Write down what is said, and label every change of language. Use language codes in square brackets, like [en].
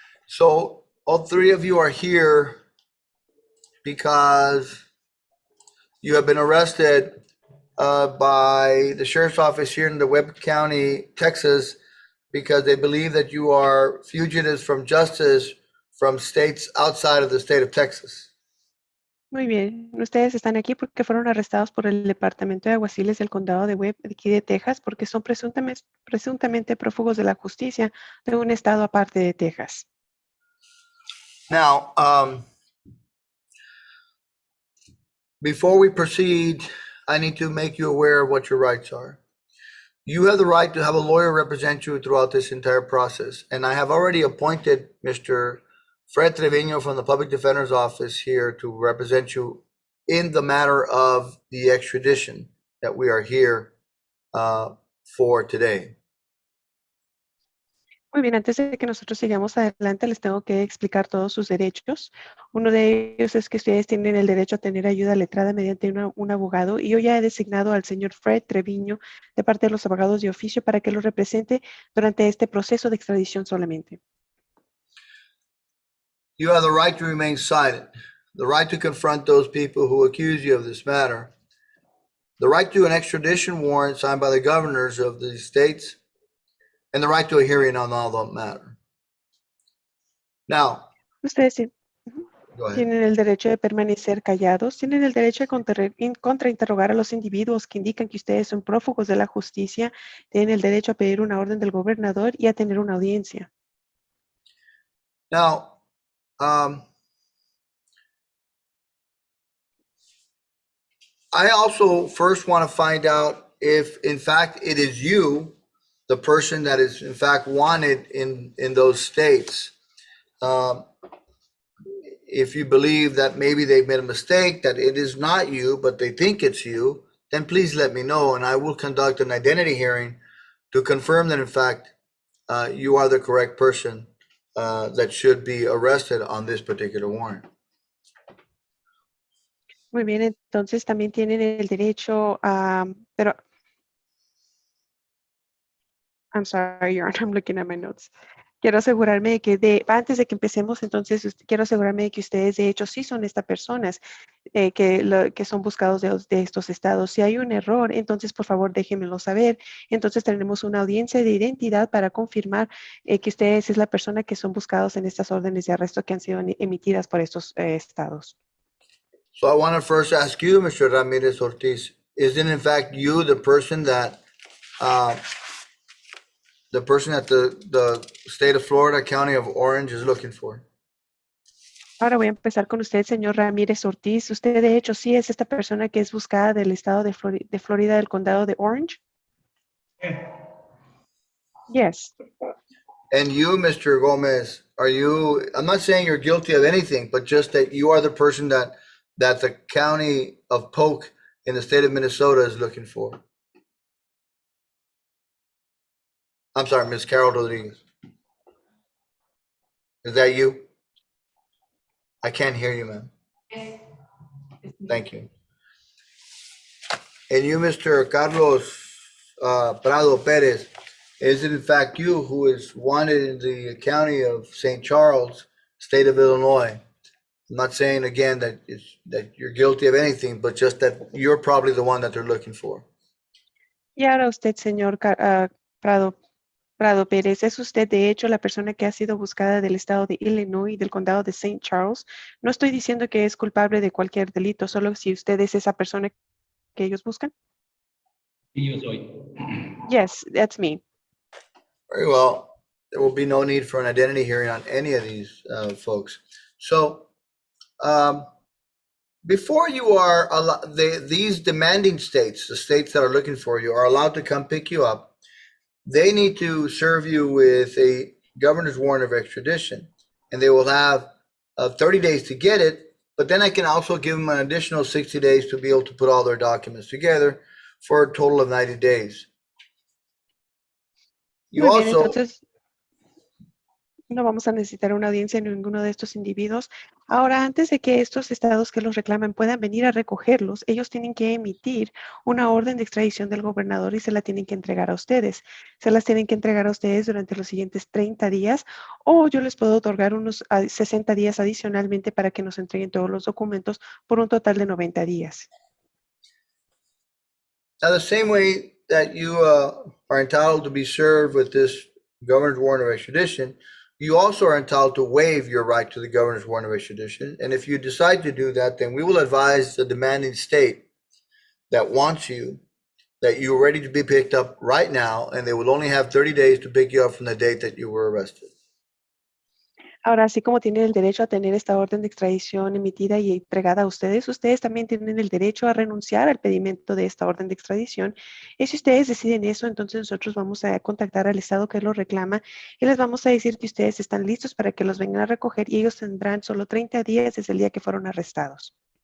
[en] So all three of you are here because you have been arrested by the sheriff's office here in DeWitt County, Texas, because they believe that you are fugitives from justice from states outside of the state of Texas. [es] Muy bien, ustedes están aquí porque fueron arrestados por el Departamento de Alguaciles del Condado de Webb, de aquí de Texas, porque son presuntamente prófugos de la justicia de un estado aparte de Texas. [en] Now, before we proceed, I need to make you aware of what your rights are. You have the right to have a lawyer represent you throughout this entire process, and I have already appointed Mr. Fred Trevino from the Public Defender's Office here to represent you in the matter of the extradition that we are here for today. [es] Muy bien, antes de que nosotros sigamos adelante, les tengo que explicar todos sus derechos. Uno de ellos es que ustedes tienen el derecho a tener ayuda letrada mediante un abogado, y yo ya he designado al señor Fred Treviño de parte de los abogados de oficio para que los represente durante este proceso de extradición solamente. [en] You have the right to remain silent, the right to confront those people who accuse you of this matter, the right to an extradition warrant signed by the governors of the states, and the right to a hearing on all that matter. Now, [es] Ustedes [en] go ahead. [es] tienen el derecho de permanecer callados, tienen el derecho de contrainterrogar a los individuos que indican que ustedes son prófugos de la justicia, tienen el derecho a pedir una orden del gobernador y a tener una audiencia. [en] Now, I also first want to find out if, in fact, it is you, the person that is, in fact, wanted in those states. If you believe that maybe they've made a mistake, that it is not you, but they think it's you, then please let me know, and I will conduct an identity hearing to confirm that, in fact, you are the correct person that should be arrested on this particular warrant. [es] Muy bien, entonces también tienen el derecho a, pero, [en] I'm sorry, Your Honor, I'm looking at my notes. [es] Quiero asegurarme de que antes de que empecemos, entonces quiero asegurarme de que ustedes de hecho sí son estas personas que son buscados de estos estados. Si hay un error, entonces por favor déjenmelo saber. Entonces tenemos una audiencia de identidad para confirmar que ustedes es la persona que son buscados en estas órdenes de arresto que han sido emitidas por estos estados. [en] So I want to first ask you, Mr. Ramirez Ortiz, isn't in fact you the person that the state of Florida, county of Orange is looking for? [es] Ahora voy a empezar con usted, señor Ramírez Ortiz. Usted de hecho sí es esta persona que es buscada del estado de Florida, del condado de Orange. [en] Yes. And you, Mr. Gomez, are you, I'm not saying you're guilty of anything, but just that you are the person that the county of Polk in the state of Minnesota is looking for. I'm sorry, Ms. Carol Rodriguez. Is that you? I can't hear you, ma'am. Thank you. And you, Mr. Carlos Prado Perez, is it in fact you who is wanted in the county of St. Charles, state of Illinois? I'm not saying again that you're guilty of anything, but just that you're probably the one that they're looking for. [es] Y ahora usted, señor Prado Pérez, es usted de hecho la persona que ha sido buscada del estado de Illinois y del condado de St. Charles. No estoy diciendo que es culpable de cualquier delito, solo si usted es esa persona que ellos buscan. Sí, yo soy. [en] Yes, that's me. Very well. There will be no need for an identity hearing on any of these folks. So, before you are these demanding states, the states that are looking for you, are allowed to come pick you up, they need to serve you with a governor's warrant of extradition, and they will have 30 days to get it, but then I can also give them an additional 60 days to be able to put all their documents together for a total of 90 days. You [es] Muy bien, [en] also, [es] entonces no vamos a necesitar una audiencia en ninguno de estos individuos. Ahora, antes de que estos estados que los reclaman puedan venir a recogerlos, ellos tienen que emitir una orden de extradición del gobernador y se la tienen que entregar a ustedes. Se las tienen que entregar a ustedes durante los siguientes 30 días o yo les puedo otorgar unos 60 días adicionalmente para que nos entreguen todos los documentos por un total de 90 días. [en] Now, the same way that you are entitled to be served with this governor's warrant of extradition, you also are entitled to waive your right to the governor's warrant of extradition. And if you decide to do that, then we will advise the demanding state that wants you that you're ready to be picked up right now, and they will only have 30 days to pick you up from the date that you were arrested. [es] Ahora, así como tienen el derecho a tener esta orden de extradición emitida y entregada a ustedes, ustedes también tienen el derecho a renunciar al pedimento de esta orden de extradición. Y si ustedes deciden eso, entonces nosotros vamos a contactar al estado que lo reclama y les vamos a decir que ustedes están listos para que los vengan a recoger y ellos tendrán solo 30 días desde el día que fueron arrestados.